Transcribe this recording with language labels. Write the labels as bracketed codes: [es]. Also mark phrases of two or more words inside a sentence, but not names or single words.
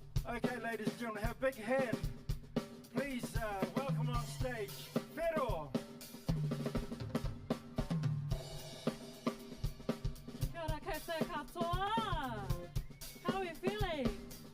[en] Okay, ladies and gentlemen, have a big hand. Please welcome on stage, Fero. [mi] Kia ora koutou katoa. [en] How are we feeling?